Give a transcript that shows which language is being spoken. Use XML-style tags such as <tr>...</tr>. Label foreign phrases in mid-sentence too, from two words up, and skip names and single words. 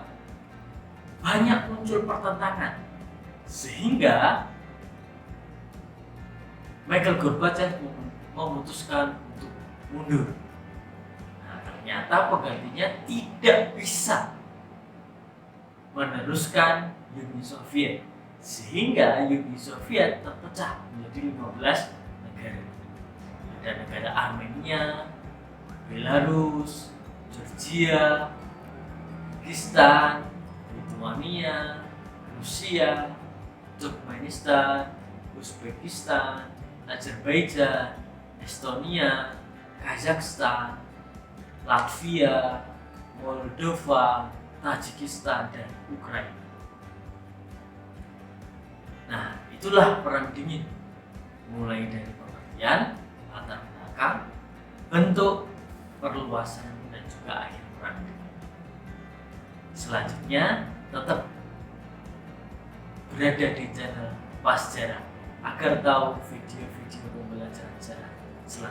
<id>Banyak muncul pertentangan sehingga Mikhail Gorbachev memutuskan untuk mundur. Nah, ternyata penggantinya tidak bisa meneruskan Uni Soviet, sehingga Uni Soviet terpecah menjadi 15 negara. Ada negara Armenia, Belarus, Georgia, Kyrgyzstan, Lithuania, Rusia, Turkmenistan, Uzbekistan, Azerbaijan, Estonia, Kazakhstan, Latvia, Moldova, Tajikistan, dan Ukraina. Nah, itulah Perang Dingin. Mulai dari pengertian, latar belakang, bentuk, perluasan, dan juga akhir Perang Dingin. Selanjutnya, tetap berada di channel Pasjarah agar tahu video-video pembelajaran sejarah selanjutnya.</id>